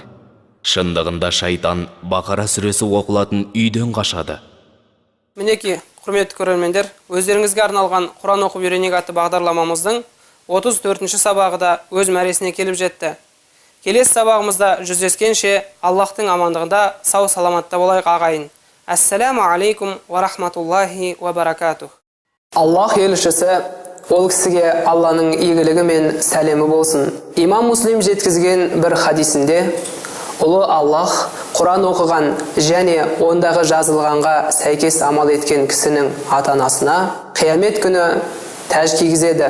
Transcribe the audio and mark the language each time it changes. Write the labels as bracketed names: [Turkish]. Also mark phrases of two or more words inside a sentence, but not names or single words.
[Kazakh] Шындығында шайтан Бақара сүресі оқылатын үйден қашады. Мінеки, құрметті көрермендер, өздеріңізге арналған Құран оқып үйренейік атты бағдарламамыздың 34-ші сабағы да өз мәресіне келіп жетті. Келесі сабағымызда жүздескенше Аллахтың амандығында сау саламатта болайық ағайын. [Arabic] السلام عليكم ورحمة الله وبركاته. [Kazakh] Аллах елшісі ол кісіге Алланың игілігі мен сәлемі болсын. Имам Муслим жеткізген бір хадисінде ұлы Аллах Құран оқыған және ондағы жазылғанға сәйкес амал еткен кісінің ата-анасына қиямет күні тәж кигізеді.